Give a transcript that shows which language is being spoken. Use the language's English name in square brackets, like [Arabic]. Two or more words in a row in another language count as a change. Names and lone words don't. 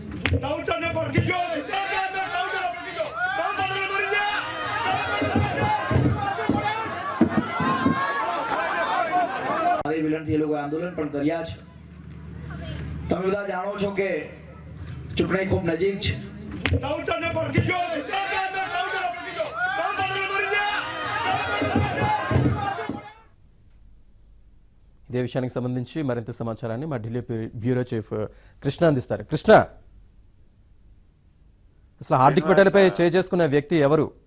[Gujarati] મારી વિલનથી એ લોકો આંદોલન પણ કર્યા છે. તમે બધા જાણો છો કે ચૂંટણી ખૂબ નજીક છે. [Telugu] ఇదే విషయానికి సంబంధించి మరింత సమాచారాన్ని మా ఢిల్లీ బ్యూరో చీఫ్ కృష్ణ అందిస్తారు. కృష్ణ, అసలు హార్దిక్ పటేల్ పై చేసుకున్న వ్యక్తి ఎవరు?